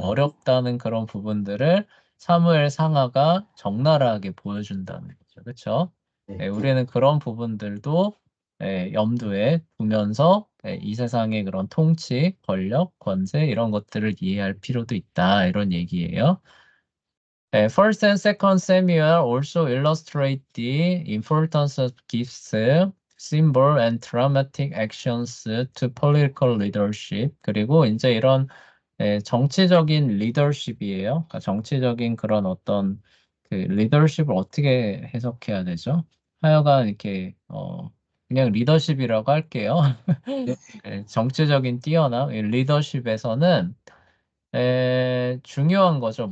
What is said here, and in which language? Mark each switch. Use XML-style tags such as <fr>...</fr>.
<ko>어렵다는 그런 부분들을 사무엘 상하가 적나라하게 보여준다는 거죠. 그렇죠? 예, 네, 우리는 그런 부분들도 염두에 두면서 이 세상의 그런 통치, 권력, 권세 이런 것들을 이해할 필요도 있다. 이런 얘기예요.</ko> <en>First and Second Samuel also illustrate the importance of gifts, symbol, and dramatic actions to political leadership.</en> <ko>그리고 이제 이런 정치적인 리더십이에요. 그러니까 정치적인 그런 어떤 그 리더십을 어떻게 해석해야 되죠? 하여간 이렇게 그냥 리더십이라고 할게요. 예, 정치적인 뛰어남, 이 리더십에서는 중요한 거죠.</ko>